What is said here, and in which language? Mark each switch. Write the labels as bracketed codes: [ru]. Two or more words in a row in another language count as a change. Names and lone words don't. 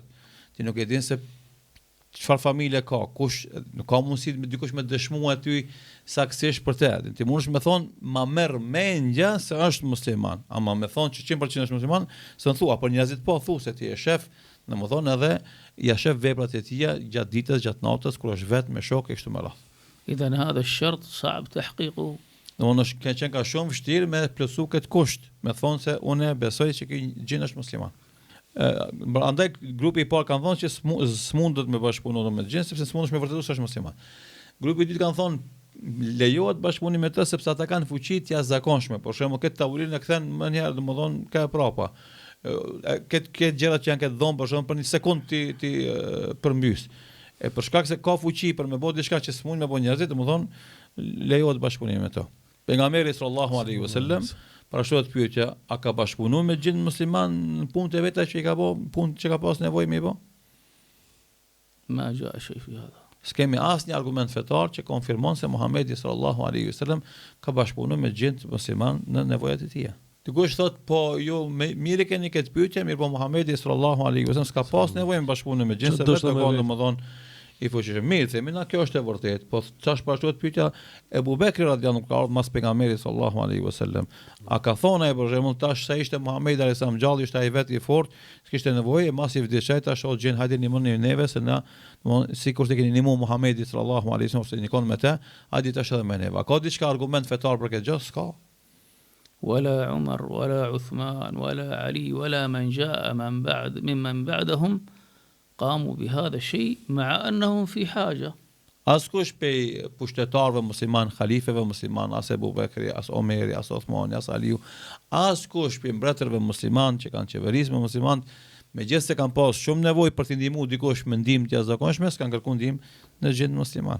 [sq] Ti nuk e din se çfarë familje ka, kush nuk ka mundësi me dikush me dëshmuar aty saktësisht për të. Ti mundesh me thon, ma merr mendja se është musliman, ama me thon që 100% është musliman, s'e thua, por njerëzit po thu se ti je shef, domethënë edhe ja shef veprat e tija gjatë ditës, gjatë natës kur është vetë me shok e kështu me radhë. [ar] إذا هذا الشرط صعب تحقيقه. [sq] Domethënë është qenë ka shumë vështirë me plotsu këtë kusht, me thonë se unë besoj se ky gjin është musliman. Andaj grupi i parë kanë thonë që s'mundet me bashkëpunuar me gjin sepse s'mundesh me vërtetuar se është musliman. Grupi i dytë kanë thonë lejohet bashkëpunimi me të sepse ata kanë fuqi të jashtëzakonshme. Për shembull, këtë tavolinë e kthen më një herë, domethënë ka prapa. Këtë gjërat që janë këtë dhomë, për shembull, për një sekondë ti përmbys. E për shkak se ka fuqi për me bëu diçka që s'mund me bëu njerëzit, domethënë lejohet bashkëpunimi me to. Pejgamberi [ar] صلى الله عليه وسلم [sq] para shoqët pyetja, a ka bashkëpunuar me gjin musliman në punët e veta që i ka bëu, punë që ka pas nevojë me i bë? [ar] ما جاء شيء في هذا. [sq] S'kemi asnjë argument fetar që konfirmon se Muhamedi [ar] صلى الله عليه وسلم [sq] ka bashkëpunuar me gjin musliman në nevojat e tij. Dikush thot, po ju mirë keni këtë pyetje, mirë po Muhamedi [ar] صلى الله عليه وسلم [sq] s'ka pas nevojë me bashkëpunim me gjin, se vetë ka domethënë I fuqishëm. Mirë, themi na kjo është e vërtetë, po çfarë shpashtohet pyetja Ebu Bekri [ar] رضي الله عنه [sq] ka ardhur mas pejgamberit [ar] صلى الله عليه وسلم. [sq] A ka thonë ai për shembull tash sa ishte Muhamedi [ar] عليه السلام [sq] gjallë, ishte ai vetë I fortë, s'kishte nevojë, mas I vdiçaj tash o gjën hajde nimoni neve se na, domthonë sikur të keni nimu Muhamedi [ar] صلى الله عليه وسلم [sq] se nikon me të, hajde tash edhe me neve. A ka diçka argument fetar për këtë gjë? S'ka. [ar] ولا عمر ولا عثمان ولا علي ولا من جاء ممن بعدهم قاموا بهذا الشيء مع أنهم في حاجة. [sq] Askush pe pushtetarëve musliman, khalifeve musliman, as Ebu Bekri, as Omeri, as Osmani, as Aliu, askush pe mbretërve musliman që kanë qeverisë me musliman, megjithëse se kanë pas shumë nevojë për të ndihmuar dikush me ndihmë të jashtëzakonshme, s'kan kërkuar ndihmë në gjendje musliman.